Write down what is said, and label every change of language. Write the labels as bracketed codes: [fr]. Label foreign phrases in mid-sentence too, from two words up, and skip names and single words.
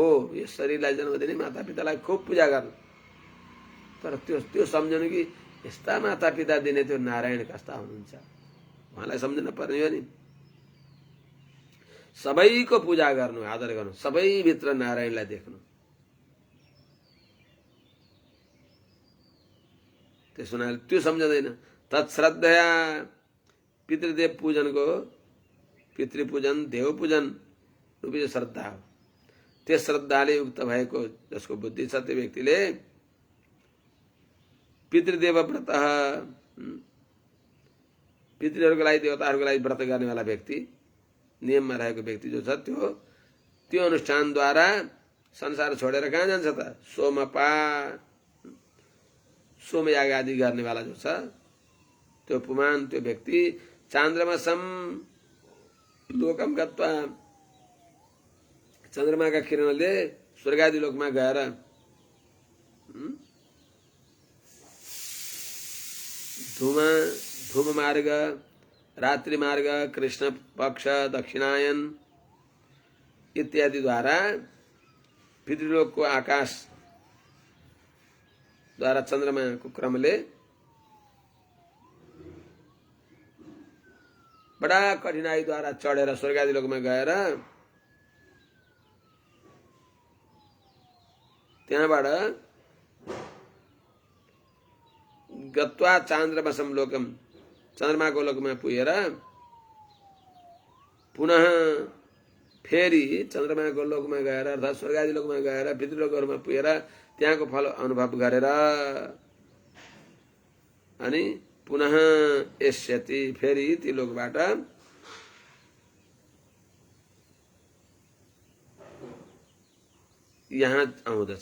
[ne] यो शरीरलाई जन्म दिने माता पितालाई खूब पूजा गर्नु, तर त्यो सम्झनु कि यस्ता माता पिता दिने त्यो नारायण कस्ता हुनुहुन्छ उहाँलाई सम्झन पर्ने हो नि। सबैको पूजा गर्नु, आदर गर्नु, सबैभित्र नारायणलाई देख्नु। त्यसो हुनाले त्यो सम्झँदैन। तत्श्रद्धया पितृदेव पूजनको पितृपूजन देव पूजन रूपी श्रद्धा हो। त्यस श्रद्धाले युक्त भएको जसको बुद्धि छ त्यो व्यक्तिले पितृदेव व्रत पितृहरूको लागि देवताहरूको लागि व्रत गर्नेवाला व्यक्ति नियममा रहेको व्यक्ति जो छ त्यो अनुष्ठानद्वारा संसार छोडेर कहाँ जान्छ त? सोमपा सोमयाग आदि गर्नेवाला जो छ त्यो पुमान त्यो व्यक्ति [sa] चान्द्रमसम लोकम गत्वा [ne] चन्द्रमाका किरणले स्वर्गादि लोकमा गएर धूम मार्ग रात्रि मार्ग कृष्ण पक्ष दक्षिणायन इत्यादि द्वारा पितृलोकको आकाश द्वारा चन्द्रमाको क्रमले बडा कठिनाई द्वारा चढेर स्वर्गादि लोकमा गएर त्यहाँबाट [sa] गत्वा चान्द्रमसम लोकम [ne] चन्द्रमाको लोकमा पुगेर पुनः फेरि चन्द्रमाको लोकमा गएर अर्थात् स्वर्गादि लोकमा गएर पितृलोकहरूमा पुगेर त्यहाँको फल अनुभव गरेर अनि पुनः यस्यति फेरि ती लोकबाट यहाँ आउँदछ।